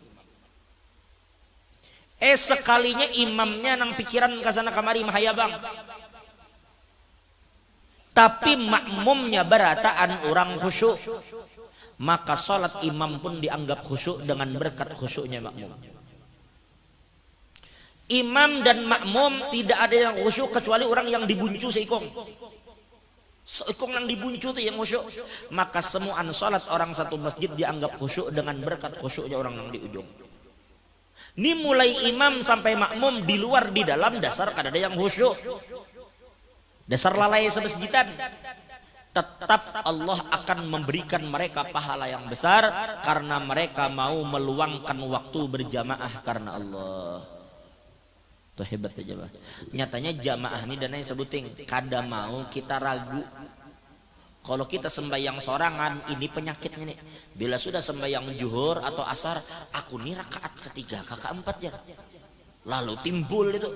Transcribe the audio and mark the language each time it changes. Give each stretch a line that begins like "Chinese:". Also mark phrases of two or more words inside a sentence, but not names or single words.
Banjar: Sekalinya imamnya nang pikiran kesana kemari mahayabang, tapi makmumnya berataan orang khusyuk,
Indonesian: maka salat imam pun dianggap khusyuk dengan berkat khusyuknya makmum. Imam dan makmum tidak ada yang khusyuk kecuali orang yang dibuncu seikong. Seikong yang dibuncu itu yang khusyuk.
Banjar: Maka semuaan salat orang satu masjid dianggap khusyuk dengan berkat khusyuknya orang yang di ujung.
Indonesian: Ini mulai imam sampai makmum, di luar di dalam
Banjar: dasar kada
Indonesian: ada yang khusyuk.
Banjar: Dasar lalai semasjidan.
Indonesian: Tetap Allah akan memberikan mereka pahala yang besar karena mereka mau meluangkan waktu berjamaah karena Allah.
Banjar: Tuh hebat aja bah. Nyatanya jamaah ini dan yang sebuting kada mau kita ragu. Kalau kita sembahyang sorangan, ini penyakitnya nih. Bila sudah sembahyang zuhur atau asar, aku nih rakaat ketiga, keempat ya.
Indonesian: Lalu timbul itu.